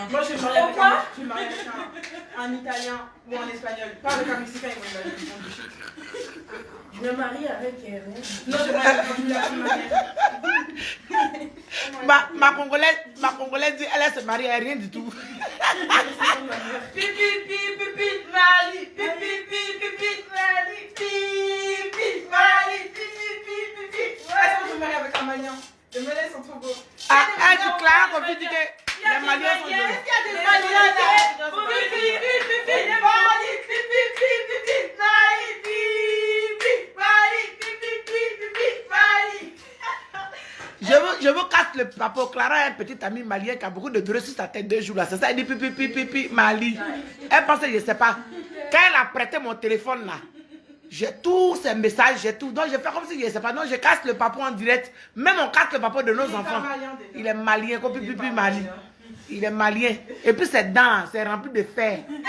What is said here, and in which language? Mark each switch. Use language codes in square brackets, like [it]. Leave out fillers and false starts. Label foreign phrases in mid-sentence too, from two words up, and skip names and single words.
[fr] Moi, je suis mariée avec un italien ou en espagnol. Pas avec un mexicain, ils vont Je me marie avec elle. Non, je vais Ma Congolaise dit, elle se marie à rien du tout. Pipi, pipi, Mali. Pipi, pipi, Mali. Pipi, Mali. Pipi, pipi. Ouais, je me marie avec un Malien. Les Maliens sont trop beaux. Ah, elle dit Clara, qu'on dit que les Maliens sont Il y a beaux. des Maliens là. Pipi, pipi, Mali. Pipi, pipi, Mali. Pipi, Mali. Pipi, pipi, Mali. Je veux casser le papa. Clara a un petit ami malien qui a beaucoup de douleurs sur sa tête 2 jours là. C'est ça, elle dit pipi, pipi, pipi, Mali. Elle pensait, je ne sais pas. Quand elle a prêté mon téléphone là, j'ai tous ces messages, j'ai tout. Donc je fais comme si je ne sais pas. Donc je casse le papa en direct. Même on casse le papa de nos enfants. Il est malien, comme pipi, pipi, Mali. Il est malien. Et puis ses dents, c'est rempli de fer.